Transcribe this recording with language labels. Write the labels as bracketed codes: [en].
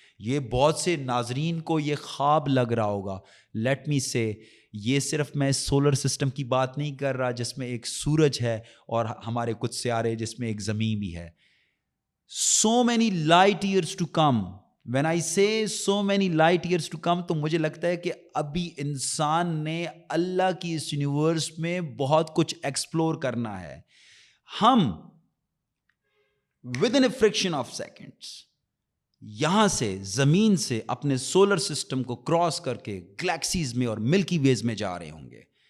[ur] یہ بہت سے ناظرین کو یہ خواب لگ رہا ہوگا. لیٹ می سے یہ صرف میں سولر سسٹم کی بات نہیں کر رہا جس میں ایک سورج ہے اور ہمارے کچھ سیارے جس میں ایک زمین بھی ہے. [en] So many light years to come. When I say so many light years to come, [ur] تو مجھے لگتا ہے کہ ابھی انسان نے اللہ کی اس یونیورس میں بہت کچھ ایکسپلور کرنا ہے. ہم [en] within a fraction of seconds [ur] یہاں سے زمین سے اپنے سولر سسٹم کو کراس کر کے گلیکسیز میں اور ملکی ویز میں جا رہے ہوں گے.